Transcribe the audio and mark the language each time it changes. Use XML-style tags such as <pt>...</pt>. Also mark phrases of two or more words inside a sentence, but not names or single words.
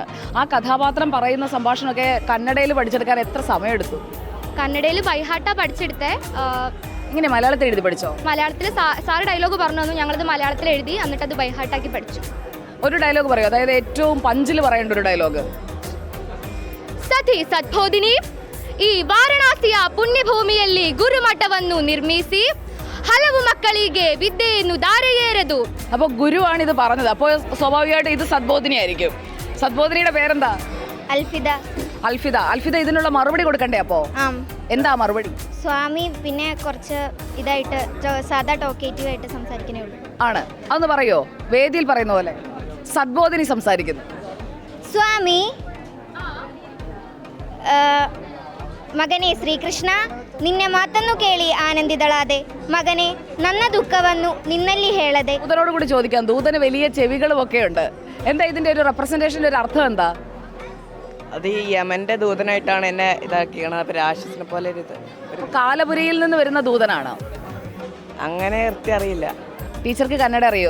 <ml>ആ കഥാപാത്രം പറയുന്ന സംഭാഷണമൊക്കെ കന്നഡയിൽ പഠിച്ചെടുക്കാൻ എത്ര സമയമെടുത്തു? കന്നഡയിൽ ബൈഹാട്ട പഠിച്ചെടുത്തേ. ഇങ്ങനെ മലയാളത്തിൽ എഴുതി പഠിച്ചോ? മലയാളത്തിൽ സാറ് ഡയലോഗ് പറഞ്ഞു തന്നു, ഞങ്ങളത് മലയാളത്തിൽ എഴുതി, എന്നിട്ട് അത് ബൈഹാട്ടാക്കി പഠിച്ചു. ഒരു ഡയലോഗ് പറയോ? അതായത് ഏറ്റവും പഞ്ചിൽ പറയേണ്ട ഒരു ഡയലോഗ്.</ml> <kn>ಸತಿ ಸದ್ಬೋಧಿನಿ ಈ ವಾರಣಾಸಿಯ ಪುಣ್ಯಭೂಮಿಯಲ್ಲಿ ಗುರುಮಠವನ್ನು ನಿರ್ಮಿಸಿ ಹಲವು ಮಕ್ಕಳಿಗೆ ವಿದ್ಯೆಯನ್ನು ದಾರಿಯೇರೆದು.</kn> <ml>അപ്പോൾ ഗുരുവാണ് ഇത് പറഞ്ഞത്. അപ്പോൾ സ്വാഭാവികമായിട്ട് ഇത് സദ്ബോധിനി ആയിരിക്കും. സദ്ബോധിനിയുടെ പേരെന്താ? അൽഫിദ. ഇതിനുള്ള മറുപടി കൊടുക്കണ്ടേ? അപ്പോൾ എന്താ മറുപടി? സ്വാമി പിന്നെ കുറച്ച് ഇതായിട്ട് സാധാ ടോക്കേറ്റീവ് ആയിട്ട് സംസാരിക്കണേ ഉള്ളൂ. ആണ്, അതൊന്ന് പറയോ? വേദിയിൽ പറയുന്ന പോലെ സദ്ബോധിനി സംസാരിക്കുന്നു.</ml> <kn>ಸ್ವಾಮಿ ಮಗನೇ ಶ್ರೀಕೃಷ್ಣ, ನಿನ್ನ ಮಾತನ್ನು ಕೇಳಿ ಆನಂದಿದಳಾದೆ. ಮಗನೇ, ನನ್ನ ದುಃಖವನ್ನು ನಿನ್ನಲ್ಲಿ ಹೇಳದೆ.</kn> <ml>ദൂതനോട് കൂടി ചോദിക്കാം. ദൂതന് വലിയ ചെവികളും ഒക്കെ ഉണ്ട്. എന്താ ഇതിന്റെ ഒരു റെപ്രസെന്റേഷന്റെ ഒരു അർത്ഥം എന്താ? അത് ഈ യമന്റെ ദൂതനായിട്ടാണ് എന്നെ ഇതാക്കിയത്. അപ്പൊ രാക്ഷസിനെ പോലെ കാലപുരിയിൽ നിന്ന് വരുന്ന ദൂതനാണോ? അങ്ങനെ വൃത്തി അറിയില്ല. ടീച്ചർക്ക് കന്നഡ അറിയോ?</ml>